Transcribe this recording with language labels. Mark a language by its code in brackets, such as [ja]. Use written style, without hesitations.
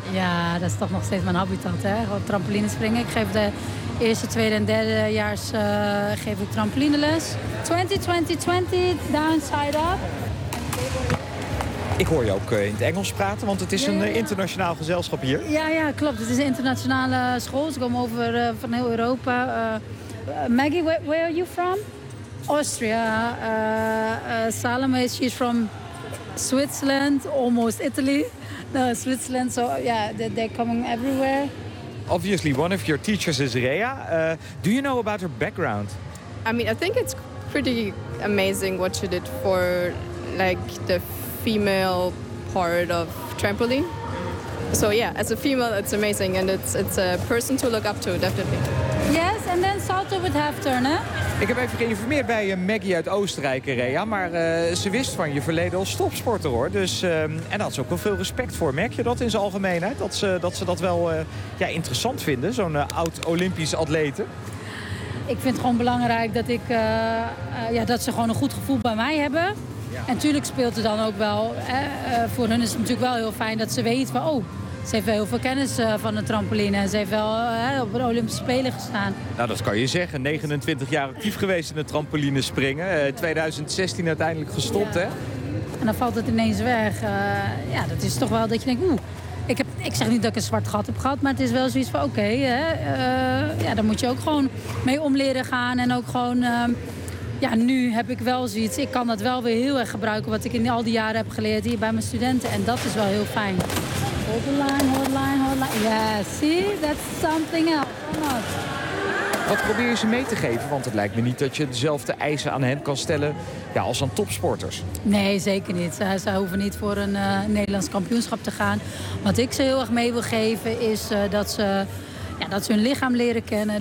[nl] Ja, dat is toch nog steeds mijn habitat, hè? Gewoon trampoline springen. Ik geef de eerste, tweede en derdejaars geef ik trampolineles. [en] 20-20-20, downside up. [nl] Ik hoor je ook in het Engels praten, want het is een internationaal gezelschap hier. Ja, klopt. Het is een internationale school. Ze komen over van heel Europa. [en] Maggie, where are you from? Austria. Salome, she's from Switzerland, almost Italy. No, Switzerland, so yeah, they're coming everywhere. Obviously, one of your teachers is Rea. Do you know about her background? I mean, I think it's pretty amazing what she did for like the female part of trampoline. So yeah, as a female, it's amazing, and it's a person to look up to, definitely. Yes, and then salto with half turn, hè? [nl] Ik heb even geïnformeerd bij Maggie uit Oostenrijk, Rea, maar ze wist van je verleden als topsporter, hoor. Dus, en had ze ook wel veel respect voor. Merk je dat in zijn algemeenheid, dat ze dat wel interessant vinden, zo'n oud-Olympisch atlete? Ik vind het gewoon belangrijk dat dat ze gewoon een goed gevoel bij mij hebben. Ja. En tuurlijk speelt het dan ook wel. Voor hun is het natuurlijk wel heel fijn dat ze weet van, oh, ze heeft wel heel veel kennis van de trampoline. En ze heeft wel op de Olympische Spelen gestaan. Nou, dat kan je zeggen. 29 jaar actief geweest in de trampoline springen. 2016 uiteindelijk gestopt, ja. Hè? En dan valt het ineens weg. Dat is toch wel dat je denkt, oeh. Ik zeg niet dat ik een zwart gat heb gehad, maar het is wel zoiets van, oké. Daar moet je ook gewoon mee om leren gaan en ook gewoon... nu heb ik wel zoiets. Ik kan dat wel weer heel erg gebruiken, wat ik in al die jaren heb geleerd hier bij mijn studenten. En dat is wel heel fijn. [en] Hold the line, hold the line, hold the line. Yes, see, that's something else. [nl] Wat probeer je ze mee te geven? Want het lijkt me niet dat je dezelfde eisen aan hen kan stellen, ja, als aan topsporters. Nee, zeker niet. Ze hoeven niet voor een Nederlands kampioenschap te gaan. Wat ik ze heel erg mee wil geven is dat ze hun lichaam leren kennen.